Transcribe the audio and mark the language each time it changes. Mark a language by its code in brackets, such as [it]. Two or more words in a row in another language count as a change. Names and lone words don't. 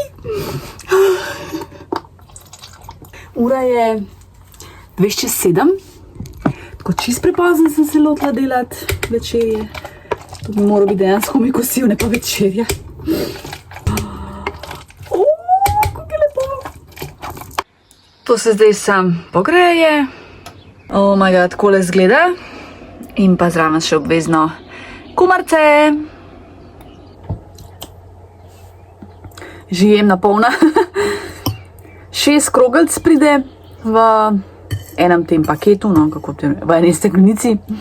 [sl] Ura je 6:07, tako čist prepozno sem se lotila delati večerje. To bi moral biti dejansko mi kosil, ne pa večerja. Kako je lepo. To se zdaj sam pogreje. [en] Oh my god, [sl] takole izgleda. In pa zraven še obvezno kumarce. Žijem na polna. 6 krogelc pride v enem tem paketu, no, kako v eni steklenici.